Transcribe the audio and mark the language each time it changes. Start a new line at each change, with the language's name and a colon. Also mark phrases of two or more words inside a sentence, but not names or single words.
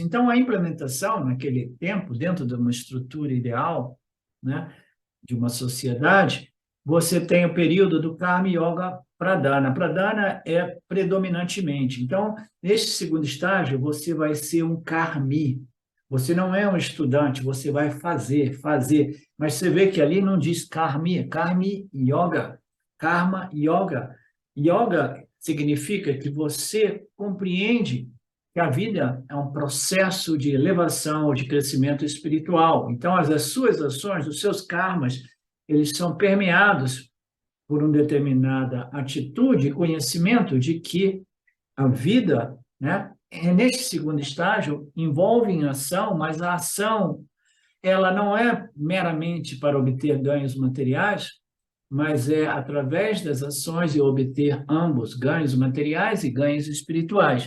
Portuguese: Então, a implementação, naquele tempo, dentro de uma estrutura ideal, né, de uma sociedade, você tem o período do
Sanskrit: Karma Yoga Pradana.
Portuguese: Pradana é predominantemente. Então, neste segundo estágio, você vai ser um karmi. Você não é um estudante, você vai fazer. Mas você vê que ali não diz karmi, é
Sanskrit: karmi yoga, karma yoga.
Portuguese: Yoga significa que você compreende que a vida é um processo de elevação, de crescimento espiritual. Então, as suas ações, os seus karmas, eles são permeados por uma determinada atitude e conhecimento de que a vida, né, neste segundo estágio, envolve em ação, mas a ação ela não é meramente para obter ganhos materiais, mas é através das ações de obter ambos, ganhos materiais e ganhos espirituais.